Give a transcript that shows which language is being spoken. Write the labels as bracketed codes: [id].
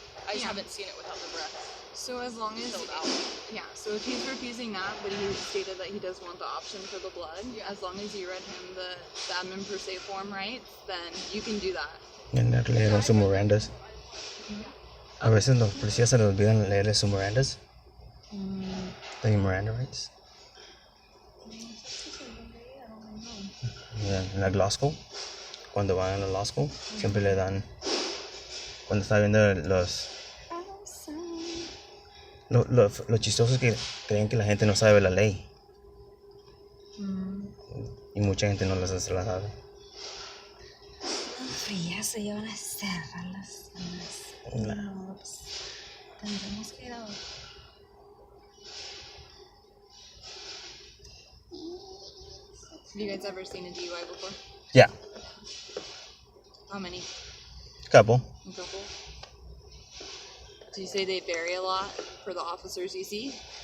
[en] I just Yeah. haven't seen it without the breath. So as long as Filled out. yeah, so if he's refusing that, but he stated that he does want the option for the blood, Yeah. as long as you read him the admin per se form rights, then you can do that. [es] Y leyeron sus Mirandas. A veces los policías se les olvidan leerle sus Mirandas. [en] The Miranda rights. [es] En la law school, cuando van a la law school, siempre le dan, cuando está viendo lo chistoso es que creen que la gente no sabe la ley. Y mucha gente no se la sabe. Frías, ya van a cerrar las zonas. No, pues tendremos que ir a... [en] Have you guys ever seen a DUI before? Yeah, How many? couple. A couple? Do you say they vary a lot for the officers you see?